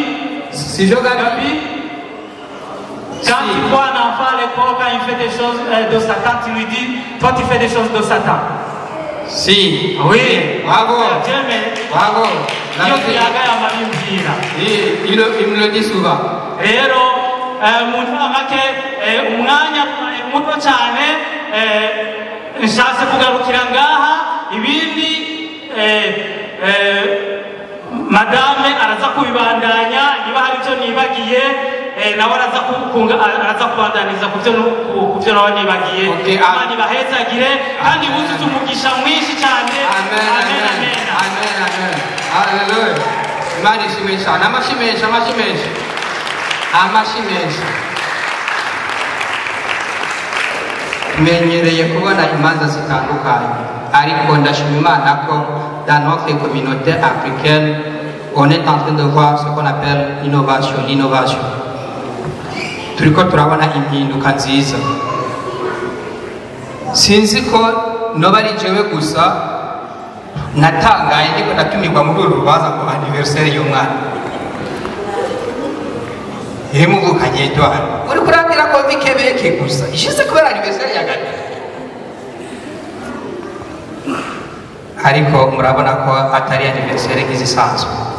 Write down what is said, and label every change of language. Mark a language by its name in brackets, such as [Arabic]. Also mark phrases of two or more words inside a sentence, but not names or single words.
[French] Si je Gabi, quand tu vois un enfant à l'école, quand il fait des choses de Satan, tu lui dis, toi tu fais des choses de Satan. Si. Oui. Bravo. Bravo. Il me le dit souvent. [Rundi] muto cyane nshatse kugarukira ngaha ibindi madame araza kubibandanya niba hari icyo nibagiye nawe araza kubandaniza ku byo nawe nibagiye Imana ibahezagire kandi buzuze umugisha mwinshi cyane. Amen, amen, amen, amen. Hallelujah. Imana ishimwe cyane. Amashyi menshi, amashyi menshi, amashyi menshi. Tumenyereye kubona imanza zitandukanye, ariko ndashima Imana ko [French] dans notre communauté africaine on est en train de voir ce qu'on appelle l'innovation. [Rundi] Turiko turabona impinduka nziza. Sinzi ko noba ari jewe gusa natangaye ndiko natumirwa muri uru rubanza ngo anniversaire y'umwana. Muvukanye Edouard uri kurambira ko bikebeke gusa ishize kubera anniversaire ya gati, ariko murabona ko atari anniversaire nk'izisanzwe.